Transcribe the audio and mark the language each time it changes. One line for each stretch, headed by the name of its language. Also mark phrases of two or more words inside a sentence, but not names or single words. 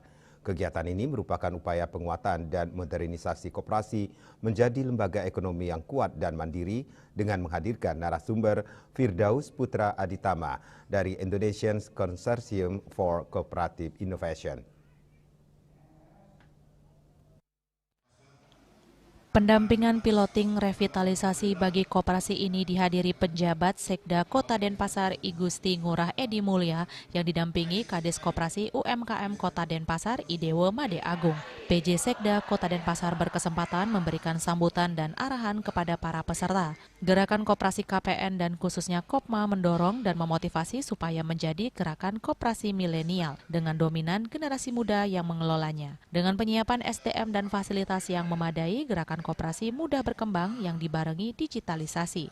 Indonesian: Kegiatan ini merupakan upaya penguatan dan modernisasi koperasi menjadi lembaga ekonomi yang kuat dan mandiri dengan menghadirkan narasumber Firdaus Putra Aditama dari Indonesian Consortium for Cooperative Innovation. Pendampingan piloting revitalisasi bagi koperasi ini dihadiri pejabat Sekda Kota Denpasar I Gusti Ngurah Edi Mulya yang didampingi Kades Koperasi UMKM Kota Denpasar I Dewo Made Agung. PJ Sekda Kota Denpasar berkesempatan memberikan sambutan dan arahan kepada para peserta. Gerakan Koperasi KPN dan khususnya Kopma mendorong dan memotivasi supaya menjadi gerakan koperasi milenial dengan dominan generasi muda yang mengelolanya. Dengan penyiapan SDM dan fasilitas yang memadai, gerakan koperasi mudah berkembang yang dibarengi digitalisasi.